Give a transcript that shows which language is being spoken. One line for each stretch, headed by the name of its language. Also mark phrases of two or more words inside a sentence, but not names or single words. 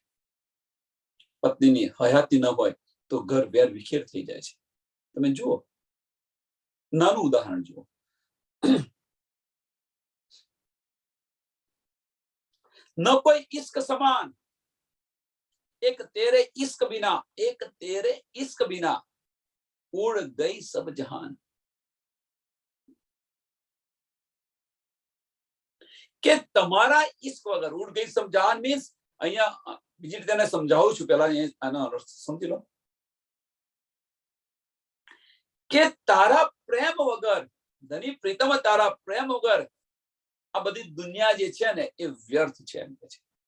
Gujarati: પત્નીની હયાતી ન હોય તો ઘર વેર વિખેર થઈ જાય છે. તમે જુઓ, નાનું ઉદાહરણ જુઓ.
Hindi: न कोई इश्क समान, एक तेरे इश्क बिना, एक तेरे इश्क बिना उड़ गई सब जहान.
Gujarati: કે તમારા ઇશ્ક વગર,
Hindi: उड़ गई सब जहान
Gujarati: મીન્સ અહીંયા બીજી રીતે સમજાવું છું. પહેલા આનો અર્થ સમજી લો કે તારા પ્રેમ વગર, ધની પ્રીતમ તારા પ્રેમ વગર આ બધી દુનિયા જે છે ને એ વ્યર્થ છે એમ કે છે.